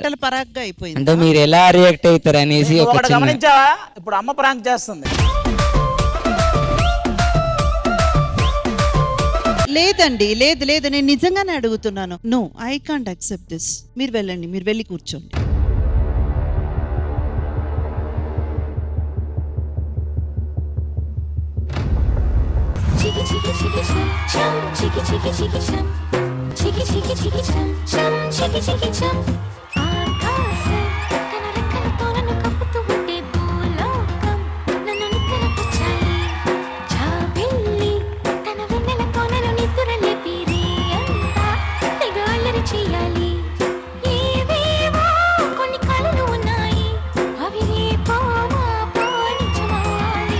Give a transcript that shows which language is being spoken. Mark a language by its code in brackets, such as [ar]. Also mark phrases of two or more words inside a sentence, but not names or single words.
[te] ఆటల పరాగ్గా అయిపోయింది. అంటే మీరు ఎలా రియాక్ట్ అవుతారు అనేసి ఒక ఒకటి చిన్న. గమనించావా? ఇప్పుడు అమ్మ ప్రాంక్ చేస్తుంది. లేదండి, లేదు లేదు, నేను నిజంగానే అడుగుతున్నాను. [en] No, I can't accept this. [te] మీరు వెళ్ళండి, మీరు వెళ్ళి కూర్చోండి. Chiki chiki chiki chum chum, chiki chiki chiki chum, chiki chiki chiki chum chum, chiki chiki chum. ఆకాశం తన రెక్కలతో నన్ను కప్పుతూ ఉంటే భూలోకం నన్ను నిద్రపుచ్చాలి. జాబిల్లి తన వెన్నెలతో నన్ను నిద్రలేపి రేయంతా తెగ అల్లరి చేయాలి. ఏవేవో కొన్ని కలలు ఉన్నాయి, అవి రేపో మాపో నిజమవ్వాలి.